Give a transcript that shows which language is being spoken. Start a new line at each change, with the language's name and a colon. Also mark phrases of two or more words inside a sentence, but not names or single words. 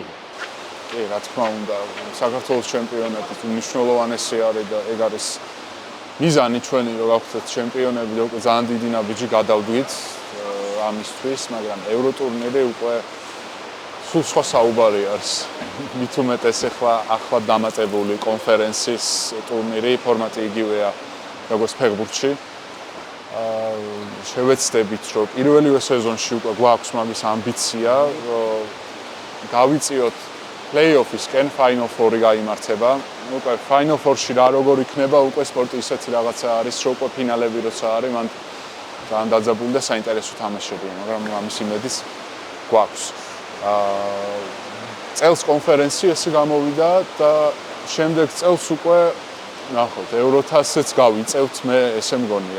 Georgian: კი, რა თქმა უნდა, საქართველოს ჩემპიონატი უმნიშვნელოვანესი არის და ეგ არის მიზანი ჩვენი, რომ გავხდეთ ჩემპიონები და უკვე ძალიან დიდი ნაბიჯი გადავდვით ამისთვის, მაგრამ ევროტურნირი უკვე სულ სხვა საუბარი არის. მით უმეტეს ახლა დამატებული კონფერენციის ტურნირი, ფორმატი იგივეა როგორც ფეხბურთში. შევეცდებით, რომ პირველივე სეზონში უკვე გვაქვს მაგის ამბიცია, რომ გავიწიოთ play-off-ისკენ Final Four-ი გაიმართება. უკვე Final Four-ში რა როგორ იქნება, უკვე სპორტი ისეთი რაღაცა არის, რომ უკვე ფინალები როცა არის, მან ძალიან დაძაბული და საინტერესო თამაშებია, მაგრამ ამის იმედიც გვაქვს. წელს კონფერენცია ესე გამოვიდა და შემდეგ წელს უკვე ნახოთ, ევროთასიც გავიწევთ, მე ესე მგონია.